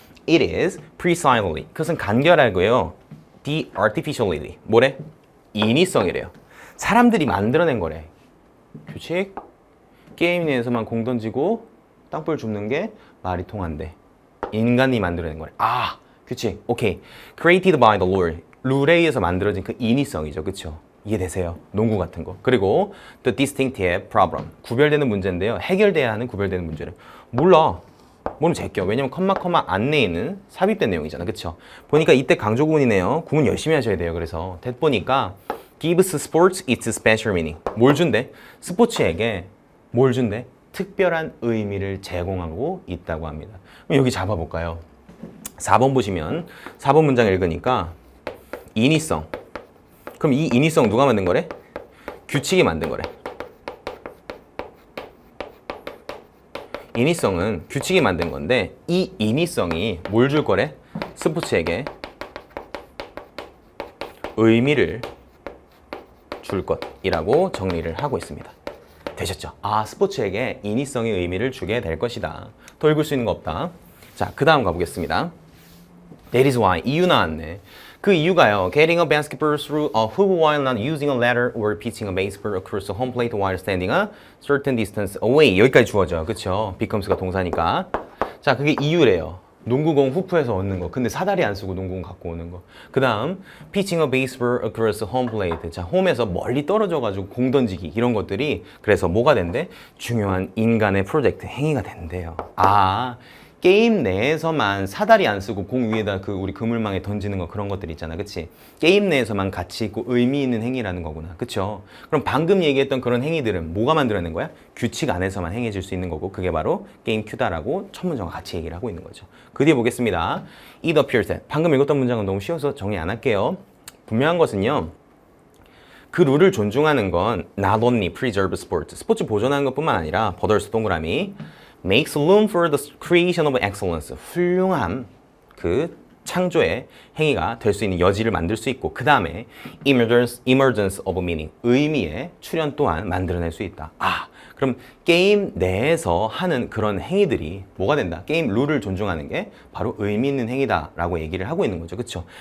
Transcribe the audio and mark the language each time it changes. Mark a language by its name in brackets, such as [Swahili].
[English] It is precisely. [Korean] 그것은 간결하고요. [English] The artificiality. [Korean] 뭐래? 인위성이래요. 사람들이 만들어낸 거래. 규칙. 게임 내에서만 공 던지고 땅볼 줍는 게 말이 통한대. 인간이 만들어낸 거래. 아, 규칙. 오케이. [English] Created by the Lord. [Korean] 룰에 의해서 만들어진 그 인위성이죠. 그쵸? 이해되세요? 농구 같은 거. 그리고 [English] the distinctive problem. [Korean] 구별되는 문제인데요. 해결돼야 하는 구별되는 문제를. 몰라. 모르면 제껴. 왜냐면 컴마 안내에는 삽입된 내용이잖아. 그쵸? 보니까 이때 강조 구문이네요. 구문 열심히 하셔야 돼요. 그래서 대 보니까 [English] gives sports its special meaning. [Korean] 뭘 준대? 스포츠에게 뭘 준대? 특별한 의미를 제공하고 있다고 합니다. 그럼 여기 잡아볼까요? 4번 보시면 4번 문장 읽으니까 인위성. 그럼 이 인위성 누가 만든 거래? 규칙이 만든 거래. 인위성은 규칙이 만든 건데 이 인위성이 뭘 줄 거래? 스포츠에게 의미를 줄 것이라고 정리를 하고 있습니다. 되셨죠? 아, 스포츠에게 인위성의 의미를 주게 될 것이다. 더 읽을 수 있는 거 없다. 자, 그 다음 가보겠습니다. [English] That is why. [Korean] 이유 나왔네. 그 이유가요. [English] Getting a basketball through a hoop while not using a ladder or pitching a baseball across a home plate while standing a certain distance away. [Korean] 여기까지 주어져. 그쵸? becomes가 동사니까. 자, 그게 이유래요. 농구공 후프에서 얻는 거. 근데 사다리 안 쓰고 농구공 갖고 오는 거. 그 다음 [English] pitching a baseball across a home plate. [Korean] 자, 홈에서 멀리 떨어져가지고 공 던지기. 이런 것들이 그래서 뭐가 된대? 중요한 인간의 프로젝트 행위가 된대요. 아, 게임 내에서만 사다리 안 쓰고 공 위에다 그 우리 그물망에 던지는 거 그런 것들 있잖아. 그치? 게임 내에서만 가치 있고 의미 있는 행위라는 거구나. 그쵸? 그럼 방금 얘기했던 그런 행위들은 뭐가 만들어낸 거야? 규칙 안에서만 행해질 수 있는 거고 그게 바로 게임 큐다라고 첫 문장과 같이 얘기를 하고 있는 거죠. 그 뒤에 보겠습니다. [English] It appears that. [Korean] 방금 읽었던 문장은 너무 쉬워서 정리 안 할게요. 분명한 것은요. 그 룰을 존중하는 건 [English] not only preserve sport. [Korean] 스포츠 보존하는 것뿐만 아니라 버더스 동그라미 [English] makes room for the creation of excellence. [Korean] 훌륭한 그 창조의 행위가 될 수 있는 여지를 만들 수 있고 그 다음에 [English] emergence of meaning. [Korean] 의미의 출현 또한 만들어낼 수 있다. 아, 그럼 게임 내에서 하는 그런 행위들이 뭐가 된다? 게임 룰을 존중하는 게 바로 의미 있는 행위다라고 얘기를 하고 있는 거죠. 그쵸?